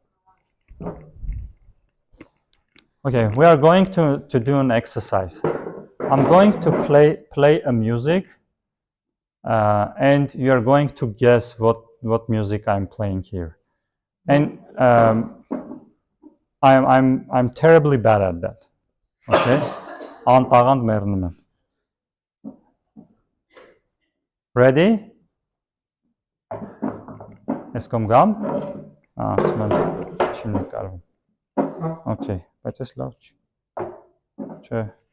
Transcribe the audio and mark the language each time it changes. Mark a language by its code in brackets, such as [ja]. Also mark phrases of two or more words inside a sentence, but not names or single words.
[en] Okay, we are going to do an exercise. I'm going to play a music, and you are going to guess what music I'm playing here. And I'm terribly bad at that. [hy] Okay, անտաղանդ մեռնում եմ. Ready? Ես քոմ գամ? Ասում եմ չի նկարվում. Okay, բայց էս լավ չի. Չէ.